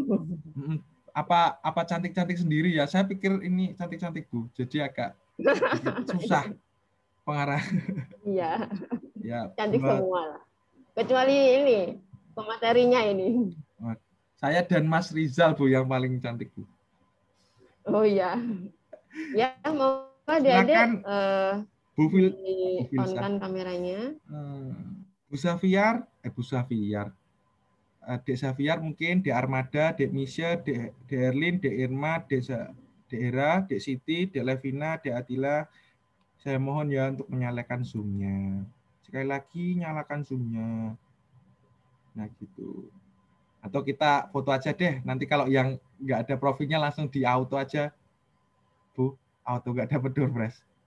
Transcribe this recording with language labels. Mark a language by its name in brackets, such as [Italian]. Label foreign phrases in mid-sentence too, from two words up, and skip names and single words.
[Indonesian] apa cantik-cantik sendiri ya? Saya pikir ini cantik-cantik Bu, jadi agak susah pengarah. Iya, Ya, cantik buat semua lah. Kecuali ini, pematerinya ini. saya dan Mas Rizal Bu yang paling cantik Bu. Oh iya. Ya, mau Silakan Bu on-kan kameranya. Bu Safiar, Dek Safiar mungkin, Dek Armada, Dek Misha, Dek Erlin, Dek Irma, Dek Era, Dek Siti, Dek Levina, Dek Atila. Saya mohon ya untuk menyalakan Zoom-nya. Sekali lagi nyalakan Zoom-nya. Nah gitu. Atau kita foto aja deh. Nanti kalau yang nggak ada profilnya langsung di auto aja. Bu, auto nggak dapat Doorpass.